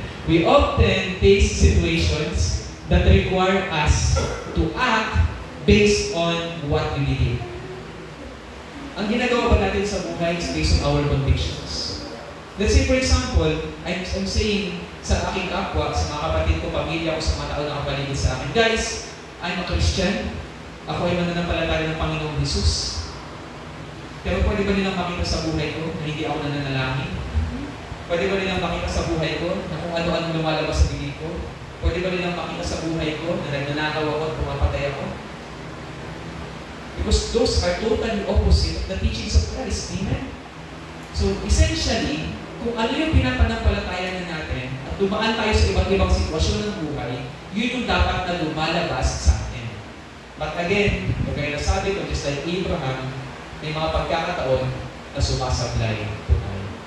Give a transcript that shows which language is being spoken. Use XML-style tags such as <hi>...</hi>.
<en>We often face situations that require us to act based on what we believe.</en> <tl>Ang ginagawa ba natin sa buhay is based on our convictions. Let's say, for example, I'm saying sa aking kapwa, sa mga kapatid ko, pamilya ko, sa mga tao na kapaligid sa akin, guys, I'm a Christian. Ako ay mananampalataya ng Panginoong Jesus. Pero pwede ba nilang makita sa buhay ko na hindi ako nananalangin? Pwede ba nilang makita sa buhay ko na kung ano-ano lumalabas sa bibig ko? Pwede ba nilang makita sa buhay ko na nagnanakaw ako at pumapatay ako?</tl> <en>Because those are totally opposite of the teachings of Christ. Amen?</en> <tl>So, essentially, kung ano yung pinapanampalataya na natin at dumaan tayo sa iba't ibang sitwasyon ng buhay, yun yung dapat na lumalabas sa atin. But again, kagaya na sabi ko, just like Abraham, may mga pagkakataon na sumasablay po tayo.</tl>